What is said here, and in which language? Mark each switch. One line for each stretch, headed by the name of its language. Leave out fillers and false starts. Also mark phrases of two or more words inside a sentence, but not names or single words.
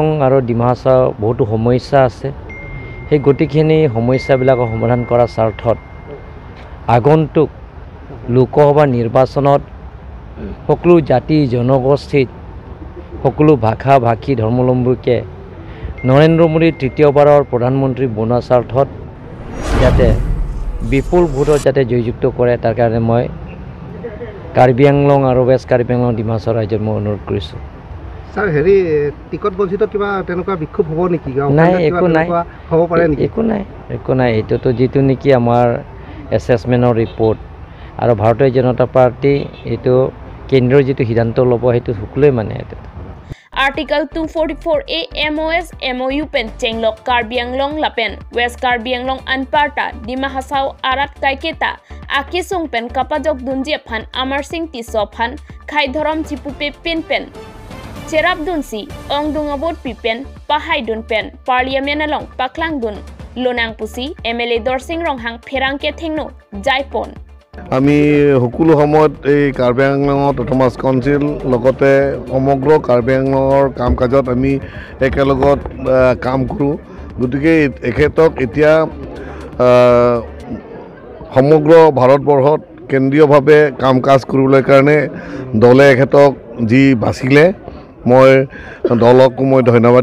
Assamese: আৰু ডিমা হাছাও বহুতো সমস্যা আছে সেই গতিখিনি সমস্যাবিলাকৰ সমাধান কৰাৰ স্বাৰ্থত আগন্তুক লোকসভা নিৰ্বাচনত সকলো জাতি জনগোষ্ঠীত সকলো ভাষা ভাষী ধৰ্মাৱলম্বীকে নৰেন্দ্ৰ মোদী তৃতীয়বাৰৰ প্ৰধানমন্ত্ৰী বনোৱা স্বাৰ্থত যাতে বিপুল ভোটত যাতে জয়যুক্ত কৰে তাৰ কাৰণে মই কাৰ্বি আংলং আৰু ৱেষ্ট কাৰ্বি আংলং ডিমা হাছাও ৰাইজক মই অনুৰোধ কৰিছোঁ স্যাৰ হেৰি টিকট বঞ্চিত কিবা তেনেকুৱা বিক্ষোভ হ'ব নেকি নাই একো নাই হ'ব পাৰে নেকি একো নাই এইটোতো যিটো নেকি আমাৰ
English: assessment report
Assamese: আৰু ভাৰতীয় জনতা পাৰ্টি এটো কেন্দ্ৰৰ যেটো সিদ্ধান্ত ল'ব হেতু সকলোৱে মানে
Karbi: Article 244A MOS MOU pen Chenglok Karbi Anglong lapen West Karbi Anglong anparta Dima Hassau arat kaiketa akisung pen kapajok dunje phan Amar Singh Tisophan khai dhorom chipu pe pen cherap dunsi ongdung abot pipen pahai dun pen parliament along paklang dun lonang pusi MLA Dorsing Ronghang pherangke thengno jaipon
Assamese: আমি সকলো সময়ত এই কাৰ্বি আংলঙত অট'নমাছ কাউন্সিল লগতে সমগ্ৰ কাৰ্বি আংলঙৰ কাম কাজত আমি একেলগত কাম কৰোঁ গতিকে এখেতক এতিয়া সমগ্ৰ ভাৰতবৰ্ষত কেন্দ্ৰীয়ভাৱে কাম কাজ কৰিবলৈ কাৰণে দলে এখেতক যি বাচিলে মই দলকো মই ধন্যবাদ